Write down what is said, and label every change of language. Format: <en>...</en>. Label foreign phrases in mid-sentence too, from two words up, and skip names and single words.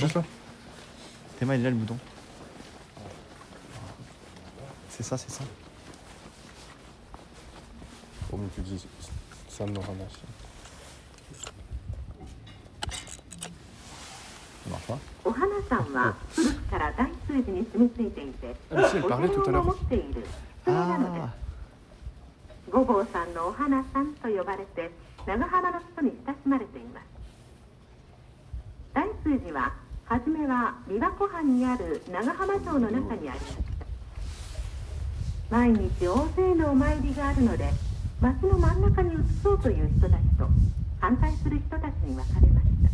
<fr>juste là. Théma il est là le bouton. C'est ça. Omikuji San no Hanashi. Ça marche pas.</fr> <ja>お花さんは古くから大水寺に住み着いていて、</ja> <fr>Ah, mais si, elle</fr> <ja>お</ja> <fr>parlait tout à</fr> <ja>寺を</ja> <fr>l'heure.</fr> <ja>守っているそれなので Ah す。五坊さんのお花さんと呼ばれて長浜の人に親しまれています。大水寺は初めは琵琶湖畔にある長浜城の中にありました。毎日大勢のお参りがあるので、町の真ん中に移そうという人たちと反対する人たちに分かれました。</ja>